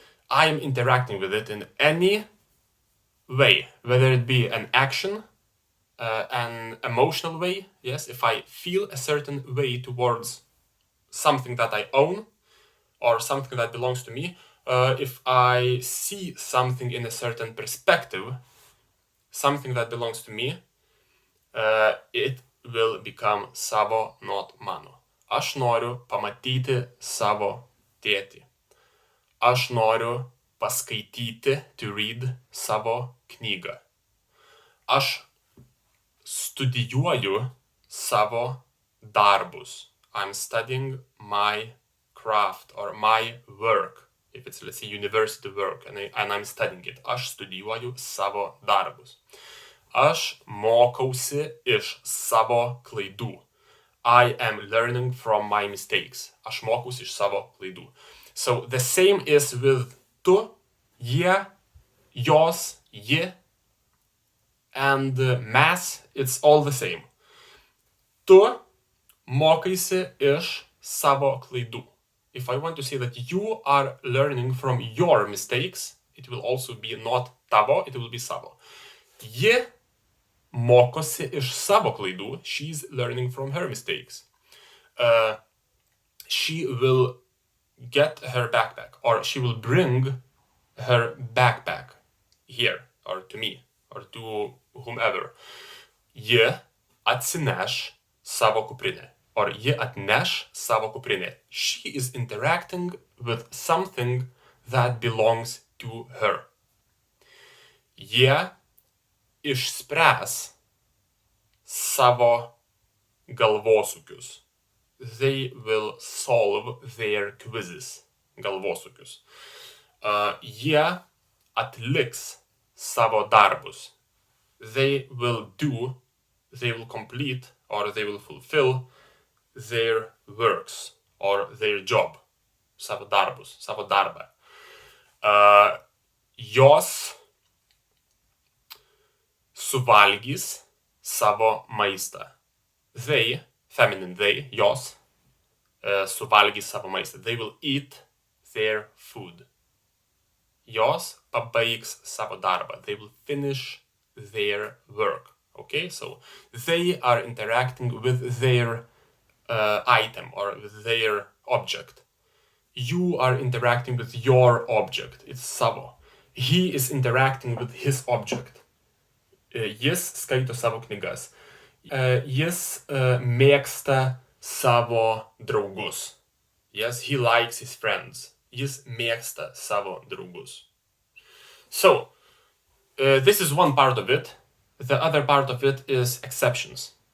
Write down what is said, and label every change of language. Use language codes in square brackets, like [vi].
[en] I'm interacting with it in any way, whether it be an action, an emotional way, yes, if I feel a certain way towards something that I own or something that belongs to me, if I see something in a certain perspective, something that belongs to me, it will become savo, not mano. [lt] Aš noriu pamatyti savo tėtį. Aš noriu paskaityti, [en] to read, [lt] savo knygą. Aš studijuoju savo darbus. [en] I'm studying my craft or my work. If it's, let's say, university work, and I'm studying it. [lt] Aš studijuoju savo darbus. Aš mokausi iš savo klaidų. [en] I am learning from my mistakes. [lt] Aš mokausi iš savo klaidų. [en] So the same is with tu, jie, jos, ji, and mes, it's all the same. [lt] Tu mokaisi iš savo klaidų. [en] If I want to say that you are learning from your mistakes, it will also be not tavo, it will be savo. [lt] Ji mokosi iš savo klaidų. [en] She's learning from her mistakes. She will get her backpack, or she will bring her backpack here, or to me, or to whomever. [lt] Ji atsineš savo kuprinę, or ji atneš savo kuprinę. [en] She is interacting with something that belongs to her. [lt] Jie išspręs savo galvosūkius. [en] They will solve their quizzes. Galvosūkius. [lt] Jie atliks savo darbus. [en] They will complete, or they will fulfill their works, or their job. [lt] Savo darbus, savo darbą. Jos suvalgys savo maistą. [en] They, feminine they, [lt] jos, suvalgys savo maistą. [en] They will eat their food. [lt] Jos pabaigs savo darbą. [en] They will finish their work. Okay, so they are interacting with their item or with their object. You are interacting with your object. It's savo. He is interacting with his object. [lt] Jis skaito savo knygas. Jis mėgsta savo draugus. [en] Yes, he likes his friends. [lt] Jis mėgsta savo draugus. [en] So, this is one part of it. The other part of it is exceptions.